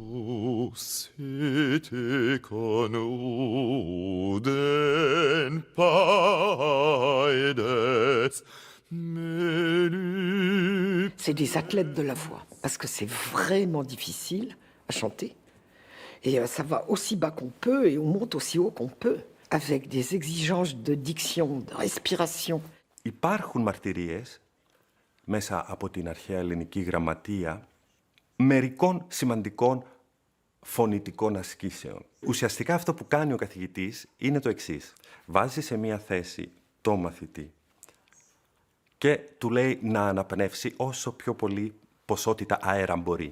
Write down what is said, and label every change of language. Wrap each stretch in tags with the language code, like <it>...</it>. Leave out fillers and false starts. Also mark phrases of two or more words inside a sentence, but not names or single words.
<fr>C'est des athlètes de la voix, parce que c'est vraiment difficile à chanter. Et ça va aussi bas qu'on peut et on monte aussi haut qu'on peut, avec des exigences de diction, de respiration.</fr> <el>Υπάρχουν μαρτυρίες μέσα από την αρχαία ελληνική γραμματεία μερικών σημαντικών φωνητικών ασκήσεων. Ουσιαστικά αυτό που κάνει ο καθηγητής είναι το εξής. Βάζει σε μία θέση το μαθητή και του λέει να αναπνεύσει όσο πιο πολύ ποσότητα αέρα μπορεί.</el>